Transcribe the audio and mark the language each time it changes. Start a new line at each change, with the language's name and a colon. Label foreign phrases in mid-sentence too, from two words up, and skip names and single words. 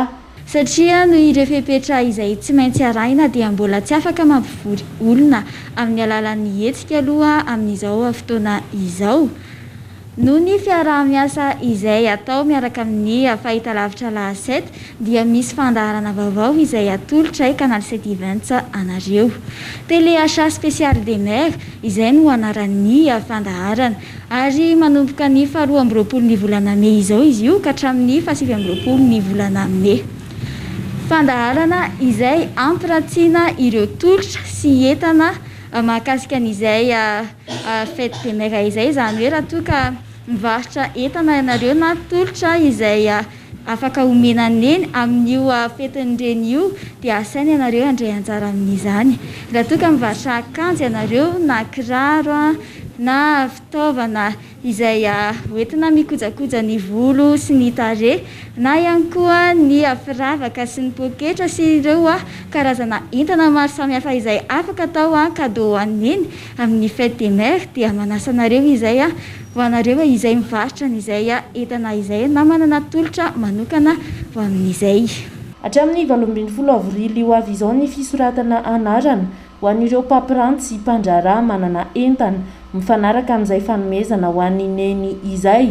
Malagasy: Satria no ireo fepetra izay tsy maintsy arahina dia mbola tsy afaka mampivory olona amin'ny alalan'ny hetsika aloha amin'izao fotoana izao. Noho ny fiaraha-miasa izay atao miaraka amin'ny fahitalavitra la 7 dia misy fandaharana vaovao izay atolotra Canal 7 Events anareo.
French: Téléachat spécial des mères
Malagasy: izay no anaran'ny fandaharana ary manomboka ny 12 ny volana Mey izao izy io ka hatramin'ny 17 ny volana Mey. Fandaharana izay ampiratsiana ireo tolotra sy entana mahakasika an'izay
French: fête des mères
Malagasy: izay zany hoe raha toa ka mivarotra entana ianareo na tolotra izay afaka omenaneny amin'io fetin'ireny io dia asaina ianareo handray anjara amin'izany. Raha toa ka mivarotra akanjo ianareo na kiraro na fitaovana izay hoentina mikojakoja ny volo sy ny tarehy na ihany koa ny firavaka sy ny poketra sy ireo karazana entana maro samihafa izay afaka atao cadeau aneny amin'ny
French: fête des mères
Malagasy: dia manasa anareo izay ho anareo izay mivarotra n'izay entana izay na manana tolotra manokana ho amin'izay. Hatramin'ny 20 avrily ho avy izao ny fisoratana anarana ho an'ireo mpampiranty sy mpandraharaha manana entana mifanaraka amin'izay fanomezana ho an'ny neny izay.